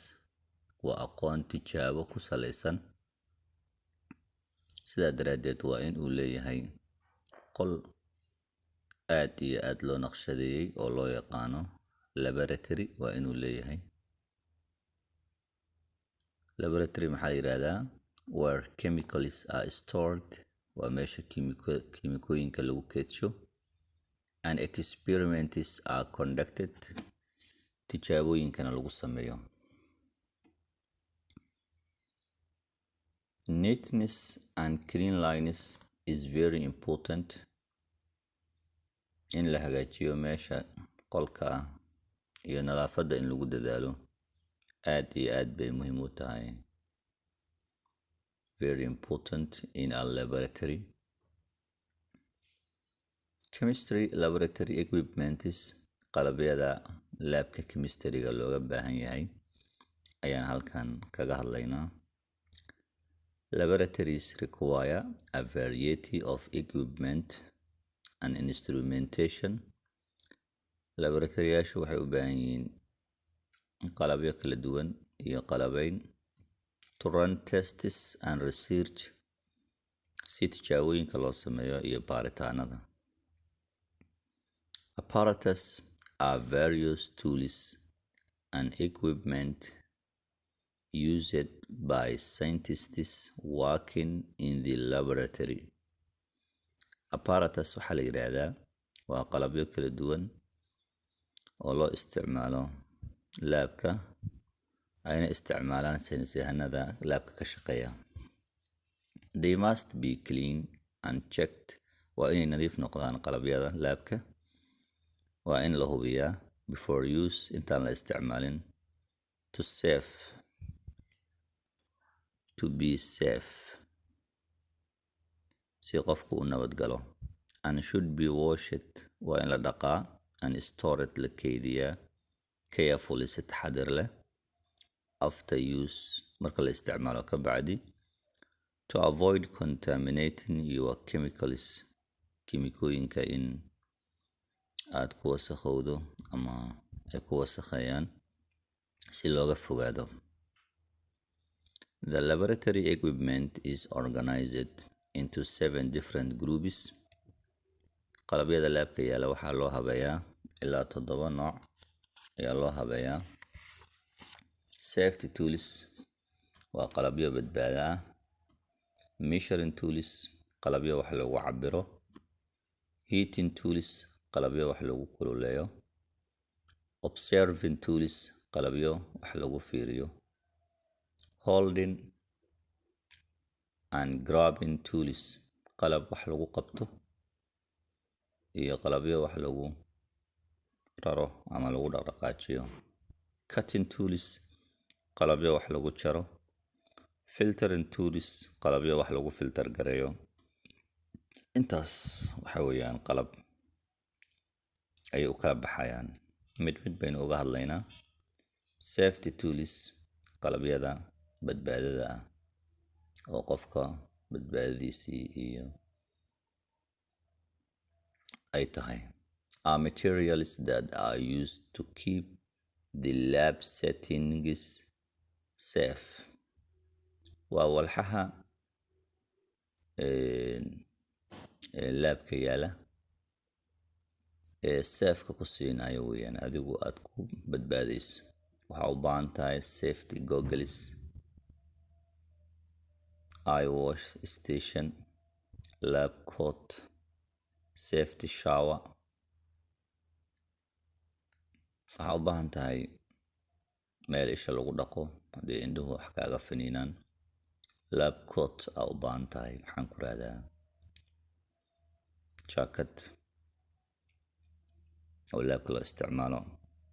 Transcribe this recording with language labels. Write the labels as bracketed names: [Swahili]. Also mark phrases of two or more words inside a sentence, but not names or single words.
[Somali] Waa aqoon tijaabo ku saleysan. Sidaa daraadeed waa in uu leeyahay qol aad iyo aad loo naqshadeeyay oo loo yaqaano laboratory. Waa inuu leeyahay laboratory maxaa yiraahdaa [English] where chemicals are stored. [Somali] Waa meesha kiimikooyinka lagu keedsho [English] and experiments are conducted. [Somali] Tijaabooyinkana lagu sameeyo. [English] Neatness and cleanliness is very important. [Somali] In la hagaajiyo meesha qolka iyo nadaafadda in lagu dadaalo aad iyo aad bay muhiim u tahay. [English] Very important in a laboratory. Chemistry laboratory equipments, [Somali] qalabyada laabka chemistryga looga baahan yahay ayaan halkan kaga hadlaynaa. [English] Laboratories require a variety of equipment and instrumentation. [Somali] Laboratoryyaashu waxay u baahan yihiin qalabyo kala duwan iyo qalabayn [English] to run tests and research, [Somali] si tijaabooyinka loo sameeyo iyo baaritaanada. [English] Apparatus are various tools and equipment used by scientists working in the laboratory. [Somali] Apparatus waxaa la yiraahdaa waa qalabyo kala duwan oo loo isticmaalo laabka, ayna isticmaalaan saynisyahanada laabka ka shaqeeya. [English] They must be clean and checked. [Somali] Waa inay nadiif noqdaan qalabyada laabka. Waa in la hubiyaa [English] before use [Somali] intaan la isticmaalin [English] to be safe, [Somali] si qofku u nabad galo. [English] And should be washed. [Somali] Waa in la dhaqaa [English] and stored, [Somali] la keydiyaa carefully, si taxadir leh. [English] After use, [Somali] marka la isticmaalo ka bacdi, [English] to avoid contaminating your chemicals. [Somali] Kiimikooyinka in aad ku wasakhowdo ama ay ku wasakhayaan si looga fogaado. [English] The laboratory equipment is organized into 7 different groups. [Somali] Qalabyada laabka yaala waxaa loo habeeyaa ilaa 7 nooc ayaa loo habeeyaa. [English] Safety tools [Somali] waa qalabyo badbaado ah. [English] Measuring tools, [Somali] qalabyo wax lagu cabiro. [English] Heating tools, [Somali] qalabyo wax lagu kululeeyo. [English] Observing tools, [Somali] qalabyo wax lagu fiiriyo. [English] Holding and grabbing tools, [Somali] qalab wax lagu qabto iyo qalabyo wax lagu raro ama lagu dhaqdhaqaajiyo. [English] Cutting tools, [Somali] qalabyo wax lagu jaro. [English] Filtering tools, [Somali] qalabyo wax lagu filter gareeyo. Intaas waxa weeyaan qalab ay u kala baxayaan. Mid baynu uga hadlaynaa. [English] Safety tools, [Somali] qalabyada badbaadada ah oo qofka badbaadadiisii iyo ay tahay. [English] Are materials that are used to keep the lab settings safe. [Somali] Waa walxaha laabka yaala ee safeka ku siinayo weeyaan, adigu aad ku badbaadayso. Waxaa u baahan tahay [English] safety goggles, eye wash station, lab coat, safety shower. [Somali] Waxaa u baahan tahay meel isha lagu dhaqo haddii indhuhu wax kaaga faniinaan. [English] Lab coat [Somali] aa u baahan tahay, maxaan ku raahdaa jacket oo laabka loo isticmaalo.